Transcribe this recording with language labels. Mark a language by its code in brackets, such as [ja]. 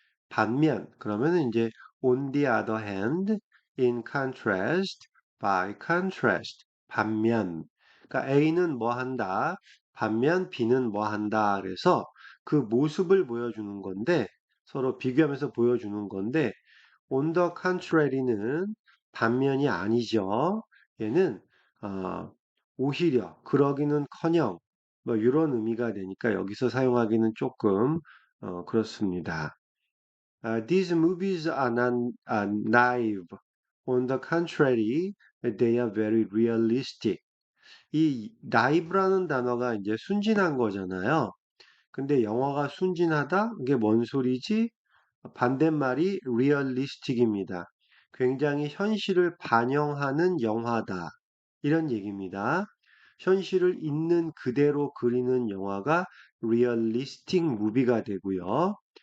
[ko] 반면 그러면은 이제 [en] on the other hand, in contrast, by contrast [ko] 반면 그러니까 A는 뭐 한다 반면 B는 뭐 한다 그래서 그 모습을 보여주는 건데 서로 비교하면서 보여주는 건데 [en] on the contrary [ko] 는 반면이 아니죠. 얘는 오히려 그러기는커녕 뭐 이런 의미가 되니까 여기서 사용하기는 조금 그렇습니다. [en] These movies are not naive. On the contrary, they are very realistic. [ko] 이 naive라는 단어가 이제 순진한 거잖아요. 근데 영화가 순진하다? 그게 뭔 소리지? 반대말이 realistic입니다. 굉장히 현실을 반영하는 영화다. 이런 얘기입니다. 현실을 있는 그대로 그리는 영화가 realistic movie가 되고요.